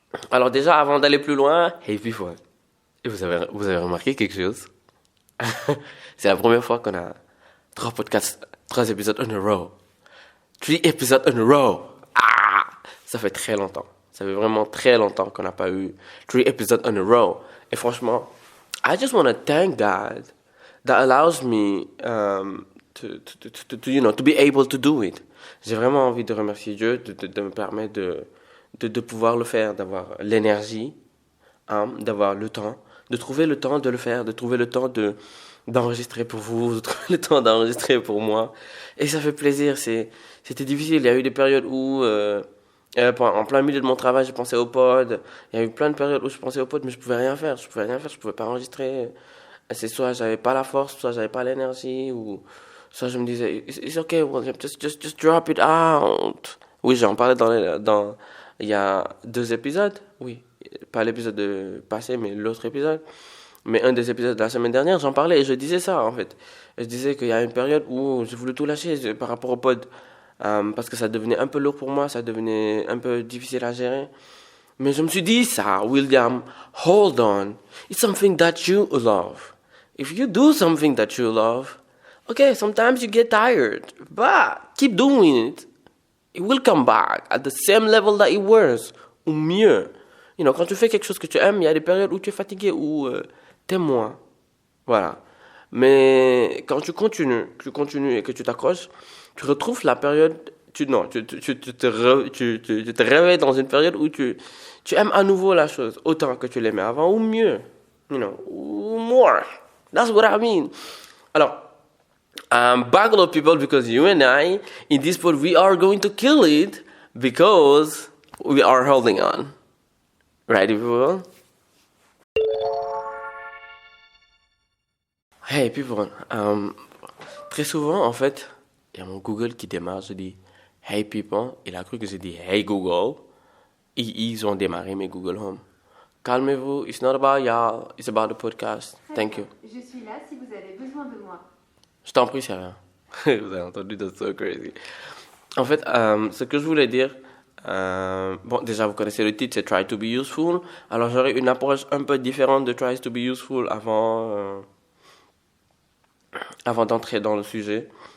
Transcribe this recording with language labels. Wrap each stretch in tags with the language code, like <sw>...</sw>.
<fr>Alors déjà, avant d'aller plus loin,</fr> <en>hey people,</en> <fr>vous avez remarqué quelque chose? C'est la première fois qu'on a 3 épisodes</fr> <en>in a row.</en> <fr>3 épisodes</fr> <en>in a row.</en> <fr>Ah! Ça fait très longtemps. Ça fait vraiment très longtemps qu'on n'a pas eu 3 épisodes</fr> <en>in a row.</en> <fr>Et franchement,</fr> <en>I just want to thank God that allows me to be able to do it.</en> <fr>J'ai vraiment envie de remercier Dieu de me permettre de pouvoir le faire, d'avoir l'énergie, d'avoir le temps, de trouver le temps de le faire, de trouver le temps d'enregistrer pour vous, de trouver le temps d'enregistrer pour moi. Et ça fait plaisir. C'était difficile. Il y a eu des périodes où en plein milieu de mon travail, je pensais au pod. Il y a eu plein de périodes où je pensais au pod, mais je pouvais rien faire. Je pouvais pas enregistrer. C'est soit j'avais pas la force, soit j'avais pas l'énergie, ou soit je me disais</fr> <en>it's okay, William, just drop it out.</en> <fr>Oui, j'en parlais dans il y a 2 épisodes. Oui, pas l'épisode passé, mais l'autre épisode. Mais un des épisodes de la semaine dernière, j'en parlais et je disais ça en fait. Je disais qu'il y a une période où j'ai voulu tout lâcher par rapport au pod. Parce que ça devenait un peu lourd pour moi, ça devenait un peu difficile à gérer. Mais je me suis dit ça, William,</fr> <en>hold on. It's something that you love. If you do something that you love, okay, sometimes you get tired, but keep doing it. It will come back at the same level that it was,</en> <fr>ou mieux. Quand tu fais quelque chose que tu aimes, il y a des périodes où tu es fatigué, où t'aimes moins. Voilà. Mais quand tu continues et que tu t'accroches, tu retrouves la période, tu te réveilles dans une période où tu aimes à nouveau la chose, autant que tu l'aimais avant, ou mieux, ou more.</fr> <en>That's what I mean.</en> <fr>Alors,</fr> <en>buckle up people, because you and I, in this pod, we are going to kill it, because we are holding on. Ready people?</en> <fr>Hey people, très souvent en fait, il y a mon Google qui démarre, je dis</fr> <en>hey people,</en> <fr>il a cru que j'ai dit hey Google, ils ont démarré mes Google Home. Calmez-vous,</fr> <en>it's not about y'all, it's about the podcast. Thank you.</en> <fr>Je suis là si vous avez besoin de moi. Je t'en prie, c'est rien. Vous avez entendu,</fr> <en>that's so crazy.</en> <fr>En fait, ce que je voulais dire, déjà vous connaissez le titre, c'est Try to be useful. Alors j'aurais une approche un peu différente de Try to be useful avant d'entrer dans le sujet.</fr>